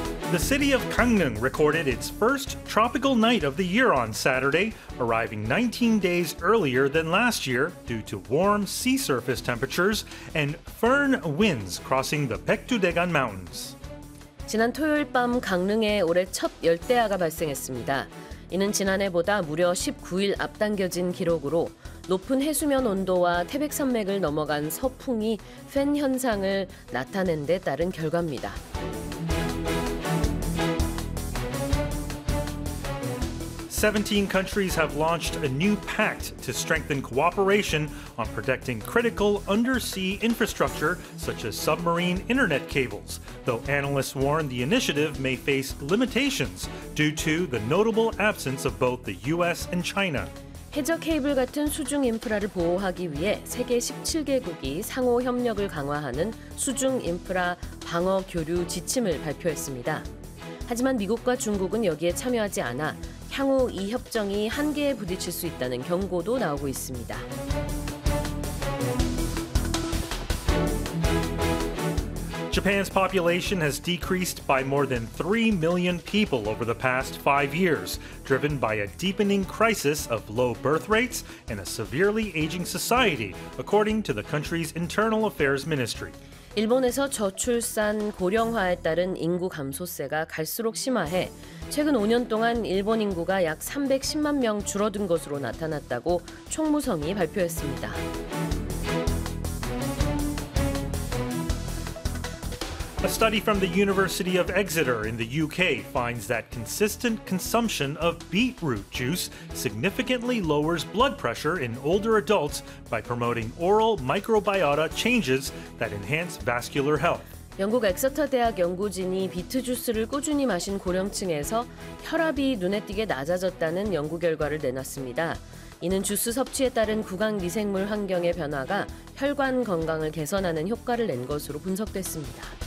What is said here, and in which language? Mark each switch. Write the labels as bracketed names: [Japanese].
[English] The city of Gangneung recorded its first tropical night of the year on Saturday, arriving 19 days earlier than last year due to warm sea surface temperatures and fern winds crossing the Paektudaegan Mountains. [Korean] 지난 토요일 밤 강릉에 올해 첫 열대야가 발생했습니다. 이는 지난해보다 무려 19일 앞당겨진 기록으로 높은 해수면 온도와 태백산맥을 넘어간 서풍이 펜 현상을 나타낸 데 따른 결과입니다. [English] 17 countries have launched a new pact to strengthen cooperation on protecting critical undersea infrastructure such as submarine internet cables, though analysts warn the initiative may face limitations due to the notable absence of both the U.S. and China. [Korean] 해저 케이블 같은 수중 인프라를 보호하기 위해 세계 17개국이 상호 협력을 강화하는 수중 인프라 방어 교류 지침을 발표했습니다. 하지만 미국과 중국은 여기에 참여하지 않아 향후 이 협정이 한계에 부딪힐 수 있다는 경고도 나오고 있습니다. [English] Japan's population has decreased by more than 3 million people over the past 5 years, driven by a deepening crisis of low birth rates and a severely aging society, according to the country's Internal Affairs Ministry. [Korean] 일본에서 저출산 고령화에 따른 인구 감소세가 갈수록 심화해 최근 5년 동안 일본 인구가 약 310만 명 줄어든 것으로 나타났다고 총무성이 발표했습니다. [English] A study from the University of Exeter in the UK finds that consistent consumption of beetroot juice significantly lowers blood pressure in older adults by promoting oral microbiota changes that enhance vascular health. [Korean] 영국 엑서터 대학 연구진이 비트 주스를 꾸준히 마신 고령층에서 혈압이 눈에 띄게 낮아졌다는 연구 결과를 내놨습니다. 이는 주스 섭취에 따른 구강 미생물 환경의 변화가 혈관 건강을 개선하는 효과를 낸 것으로 분석됐습니다.